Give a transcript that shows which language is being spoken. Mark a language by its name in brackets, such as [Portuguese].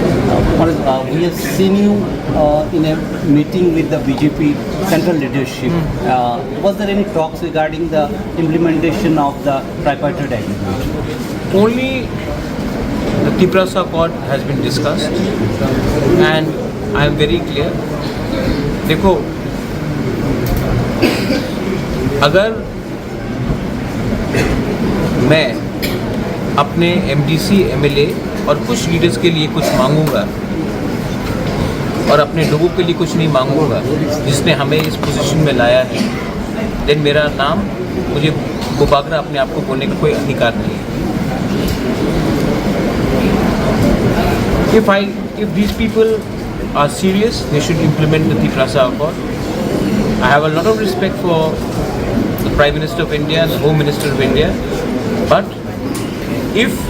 [English] We have seen you in a meeting with the BJP central leadership. Was there any talks regarding the implementation of the tripartite agreement? Only the Tiprasa Accord has been discussed, and I am very clear. [Hindi] देखो, अगर मैं अपने MDC MLA और कुछ leaders के लिए कुछ मांगूंगा और अपने लोगों के लिए कुछ नहीं मांगूंगा जिसने हमें इस पोजीशन में लाया है, देन मेरा नाम, मुझे गुबागरा अपने आप को बोलने का कोई अधिकार नहीं है। [English] If these people are serious, they should implement the Tiprasa Accord. I have a lot of respect for the Prime Minister of India and the Home Minister of India, but if